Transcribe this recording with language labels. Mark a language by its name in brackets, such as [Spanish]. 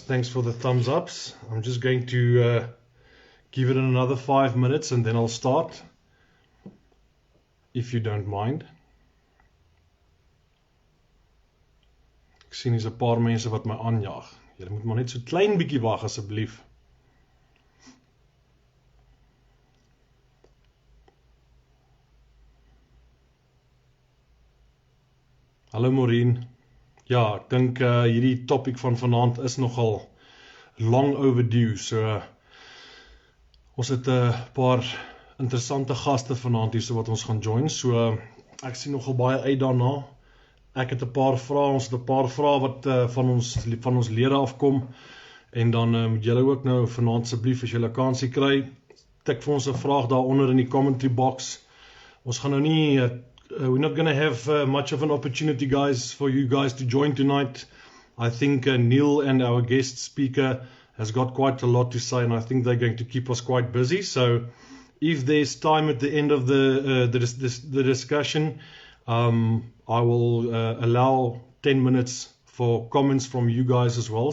[English] Thanks for the thumbs ups. I'm just going to give it another 5 minutes and then I'll start, if you don't mind. [Afrikaans] Ek sien hier's 'n paar mense wat my aanjaag. Julle moet maar net so klein bietjie wag asseblief. Hallo Maureen. Ja, ek dink hierdie topic van vanaand is nogal [English] long overdue. [Afrikaans] So ons het 'n paar interessante gaste vanaand hier so wat ons gaan join. So ek sien nogal baie uit daarna. Ek het 'n paar vrae, ons het 'n paar vrae wat van ons lede afkom. En dan moet julle ook nou vanaand asseblief as julle 'n kansie kry, tik vir ons 'n vraag daaronder in die commentary box. Ons gaan nou nie [English] we're not going to have much of an opportunity, guys, for you guys to join tonight. I think Neil and our guest speaker has got quite a lot to say, and I think they're going to keep us quite busy. So if there's time at the end of the discussion, I will allow 10 minutes for comments from you guys as well.